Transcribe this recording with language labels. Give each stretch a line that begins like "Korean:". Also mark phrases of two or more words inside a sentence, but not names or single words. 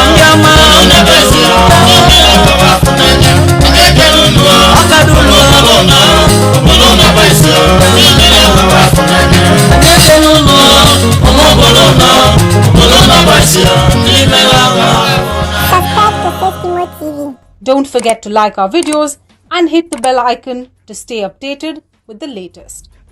Igbo: Ndị ọma. Unu na-ebesi, ndị ọkọwa afọ n'anya. Anyị ekene unu, Ọka dị unu. ụmụ obodo nọ. Obodo nọ bụ isi, ndị ọkọwa afọ n'anya. Anyị ekene unu. Ụmụ obodo nọ, obodo nọ bụ isi, ndị ọkọwa afọ n'anya.
English: Subscribe to Sesimo T V. Don't forget to like our videos and hit the bell icon to stay updated with the latest.